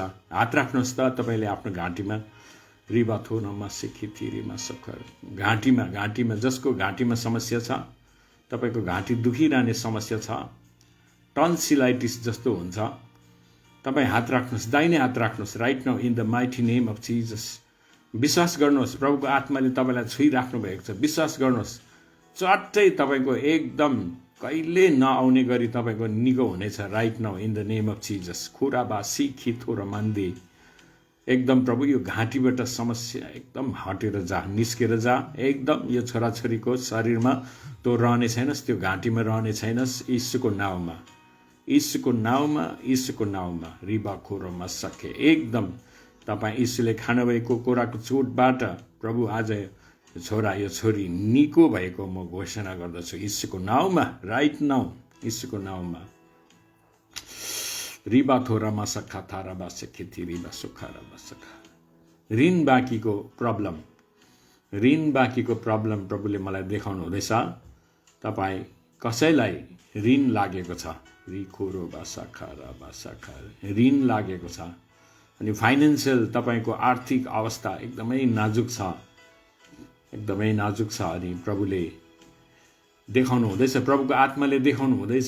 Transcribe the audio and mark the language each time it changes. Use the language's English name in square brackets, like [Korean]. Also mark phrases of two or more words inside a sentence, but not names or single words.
[Nepali] हात राख्नुहोस् त तपाईले आफ्नो घाँटीमा। रिबाथोनमा सिखिथिरीमा सखर। घाँटीमा, घाँटीमा जसको घाँटीमा समस्या छ, तपाईको घाँटी दुखिरहने समस्या छ, टन्सिलाइटिस जस्तो हुन्छ, तपाईँ हात राख्नुहोस्, दाहिने हात राख्नुहोस्। [English] right now in the mighty name of Jesus. [Nepali] विश्वास गर्नुहोस् प्रभुको आत्माले तपाईलाई छुइराख्नु भएको छ। विश्वास गर्नुहोस्, चट्टै तपाईको एकदम कहिले नआउने गरी तपाईँको निको हुनेछ [English] right now in the name of Jesus. खुराबा सिखी थोर मन्दे [Nepali] एकदम प्रभु यो घाँटीबाट समस्या एकदम हटेर जा, निस्केर जा। एकदम यो छोराछोरीको शरीरमा तो रहने छैनस्, त्यो घाँटीमा रहने छैनस्, यीशुको नाउँमा, यीशुको नाउँमा, यीशुको नाउँमा। रिबा खोरमा सके एकदम तपाईँ यीशुले खानुभएको कुराको चोटबाट प्रभु आज छोरा यो छोरी निको भएको म घोषणा गर्दछु यीशुको नाउँमा, [English] right now [Nepali] यीशुको नाउँमा। रिबा थोरामा सखा थारा बासके रिबा सुखारा बासखा। ऋण बाँकीको प्रब्लम प्रभुले मलाई देखाउनु हुँदैछ। तपाईँ कसैलाई ऋण लागेको छ, रिखोरो बासाखा बासाखा ऋण लागेको छ अनि फाइनेन्सियल तपाईँको आर्थिक अवस्था एकदमै नाजुक छ, एकदमै नाजुक छ अनि प्रभुले देखाउनु हुँदैछ, प्रभुको आत्माले देखाउनु हुँदैछ।